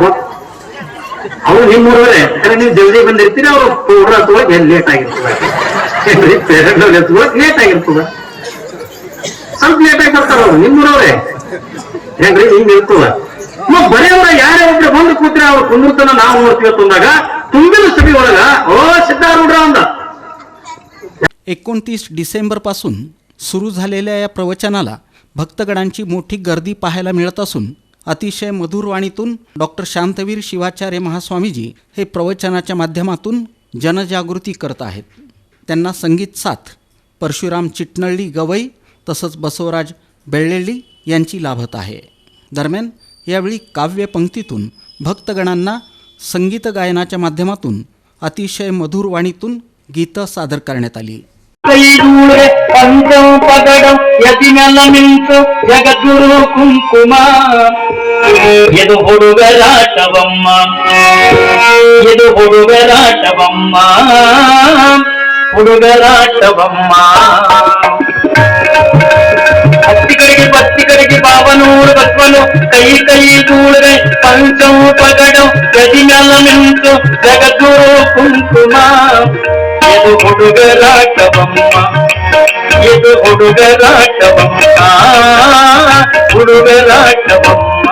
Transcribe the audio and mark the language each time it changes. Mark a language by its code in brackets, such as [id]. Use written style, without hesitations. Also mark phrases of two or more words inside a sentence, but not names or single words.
[kn] ಅವ್ರು ನಿಮ್ಮೂರವರೇ ನೀವು ಜಲ್ದಿ ಬಂದಿರ್ತೀರಿ, ಅವ್ರು ಪೌಡ್ರ ಹತ್ತುವಾಗ ಲೇಟ್ ಆಗಿರ್ತದೆ ಏನ್ರಿ, ಪೇರೆಂಟ್ ಎತ್ತುವಾಗ ಲೇಟ್ ಆಗಿರ್ತದ, ಸ್ವಲ್ಪ ಲೇಟ್ ಆಗಿ ಬರ್ತಾರ ಅವ್ರು ನಿಮ್ಮೂರವ್ರೆ ಏನ್ರಿ. ಹಿಂಗ್ ಇರ್ತದ. ಬರೆಯವ್ರ ಯಾರೇ ಒಬ್ರು ಬಂದು ಕೂತ್ರೆ ಅವ್ರು ಕುಂದಿರ್ತಾನ ನಾವು ನೋಡ್ತೀವಿ ತಂದಾಗ ತುಂಬಿದ ಸಭೆ ಒಳಗ ಓ ಸಿದ್ಧಾರೂಢ अंद. [mr] 29 डिसेंबरपासून सुरू झालेल्या या प्रवचनाला भक्तगणांची मोठी गर्दी पाहायला मिळत असून अतिशय मधुर वाणीतून डॉक्टर शांतवीर शिवाचार्य महास्वामीजी हे प्रवचनाच्या माध्यमातून जनजागृती करत आहेत. त्यांना संगीत साथ परशुराम चिटनळ्ळी गवई तसंच बसवराज बेळ्ळेळ्ळी यांची लाभत आहे. दरम्यान यावेळी काव्यपंक्तीतून भक्तगणांना संगीत गायनाच्या माध्यमातून अतिशय मधुर वाणीतून गीतं सादर करण्यात आली. [kn] ಪಂಚಮ ಪಗಡಂ ಯತಿನಲ ಮಿಂಚು ಜಗದ್ಗುರು ಕುಂಕುಮ ಯದು ಹುಡುಗರಾಟವಮ್ಮ ಯದು ಹುಡುಗರಾಟವಮ್ಮ ಹುಡುಗರಾಟವಮ್ಮ ಭಕ್ತಿ ಕಡೆಗೆ ಪಾವನೂರು ಬಸ್ವನು ಕೈ ದೂಳರೆ ಪಂಚಮ ಪಗಡಂ ಯತಿನಲ ಮಿಂಚು ಜಗದ್ಗುರು ಕುಂಕುಮ ಯದು ಹುಡುಗರಾಟವಮ್ಮ ಯದು ಹುಡುಗರಾಟವಮ್ಮ ಹುಡುಗರಾಟವಮ್ಮ.